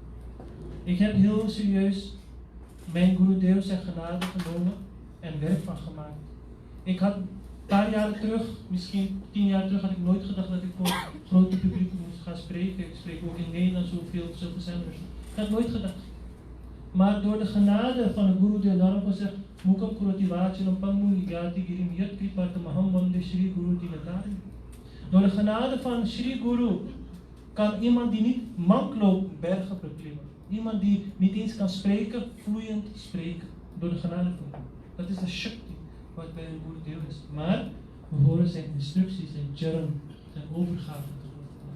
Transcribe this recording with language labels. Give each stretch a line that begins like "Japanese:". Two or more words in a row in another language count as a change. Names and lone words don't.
Dutch: Ik heb heel serieus mijn Gurudev zijn genade genomen en werk van gemaakt. Ik had een paar jaren terug, misschien 10 jaar terug, had ik nooit gedacht dat ik voor een grote publiek moest gaan spreken. Ik spreek ook in Nederland zoveel zenders. Ik had nooit gedacht. Maar door de genade van de Gurudev, daarom gezegd,
Sanskrit: Mukam Kurati Vachanam Pamuni Yati Girim Yat Kripatam Aham Vande Shri Guru Dinatari.
Dutch: Door de genade van Shri Guru kan iemand die niet mank loopt bergen beklimmen. Iemand die niet eens kan spreken, vloeiend spreken. Door de genade van Guru. Dat is de shakti wat bij een Gurudev is. Maar we horen zijn instructies, zijn charan, zijn overgave te worden.